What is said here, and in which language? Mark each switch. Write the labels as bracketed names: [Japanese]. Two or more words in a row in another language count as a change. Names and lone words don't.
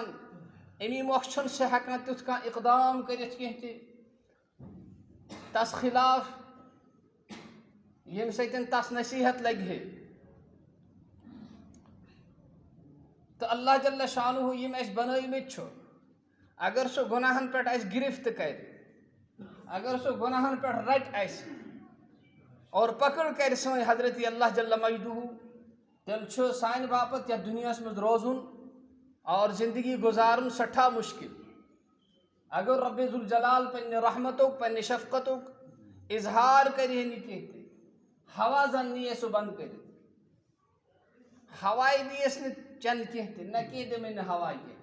[Kashmiri] امی مۄکھٕ چھُنہٕ سُہ ہٮ۪کان تیُتھ کانٛہہ اقدام کٔرِتھ کینٛہہ تہِ تس خلاف ییٚمہِ سۭتۍ تس نصیحت لگہِ ہے. تہٕ اللہ جل شانہ یِم اَسہِ بنٲومٕتۍ چھُ، اگر سُہ گۄناہن پٮ۪ٹھ اَسہِ گرفت کرِ، اگر سُہ گۄناہن پٮ۪ٹھ رٹہِ اَسہِ اور پکڑ کرِ سٲنۍ حضرت اللہ جل مجدہ، تیٚلہِ چھُ سانہِ باپتھ یتھ دُنیاہس منٛز روزُن اور زندگی گزارُن سٮ۪ٹھاہ مُشکل. اگر رب ذوالجلال پننہِ رحمتُک پننہِ شفقتُک اظہار کرِ ہے نہٕ کینٛہہ تہِ، ہوا زن نیے سُہ بنٛد کٔرِتھ، ہوایہِ دییس نہٕ چٮ۪نہٕ کینٛہہ تہِ، نہ کینٛہہ دِمٕے نہٕ ہوا کینٛہہ.